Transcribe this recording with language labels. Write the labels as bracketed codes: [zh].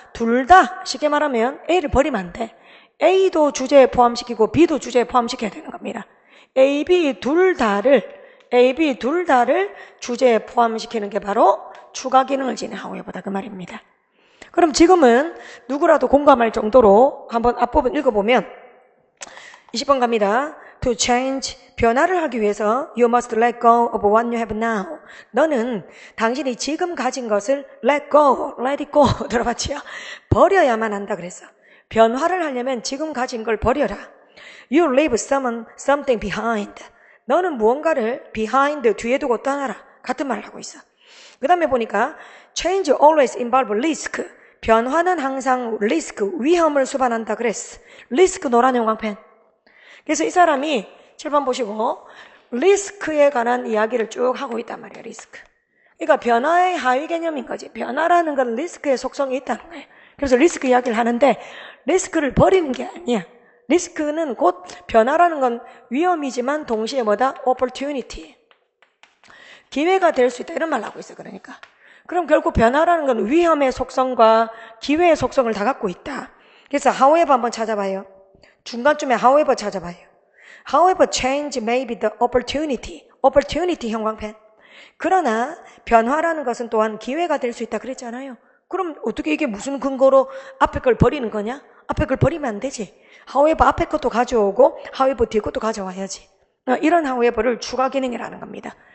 [ko] 둘 다 쉽게 말하면 A를 버리면 안 돼. A도 주제에 포함시키고 B도 주제에 포함시켜야 되는 겁니다. A, B 둘 다를 주제에 포함시키는 게 바로 추가 기능을 지닌 however다 그 말입니다. 그럼 지금은 누구라도 공감할 정도로 한번 앞부분 읽어보면 20번 갑니다. [en] To change, [ko] 변화를 하기 위해서 [en] You must let go of what you have now. [ko] 너는 당신이 지금 가진 것을 let go, [en] let it go [ko] 들어봤지요? 버려야만 한다 그랬어. 변화를 하려면 지금 가진 걸 버려라. [en] You leave something behind. [ko] 너는 무언가를 behind, 뒤에 두고 떠나라. 같은 말을 하고 있어. 그 다음에 보니까 [en] change always involve risk. [ko] 변화는 항상 리스크, 위험을 수반한다 그랬어. 리스크 노란 형광펜. 그래서 이 사람이 7번 보시고 리스크에 관한 이야기를 쭉 하고 있단 말이에요. 리스크. 그러니까 변화의 하위 개념인 거지. 변화라는 건 리스크의 속성이 있다는 거예요. 그래서 리스크 이야기를 하는데 리스크를 버리는 게 아니야. 리스크는 곧 변화라는 건 위험이지만 동시에 뭐다? opportunity. 기회가 될 수 있다. 이런 말을 하고 있어. 그러니까. 그럼 결국 변화라는 건 위험의 속성과 기회의 속성을 다 갖고 있다. 그래서 however 한번 찾아봐요. 중간쯤에 however 찾아봐요. [en] However, change may be the opportunity. [ko] opportunity 형광펜. 그러나 변화라는 것은 또한 기회가 될 수 있다 그랬잖아요. 그럼 어떻게 이게 무슨 근거로 앞에 걸 버리는 거냐? 앞에 걸 버리면 안 되지. however 앞에 것도 가져오고 however 뒤에 것도 가져와야지. 이런 however를 추가 기능이라는 겁니다.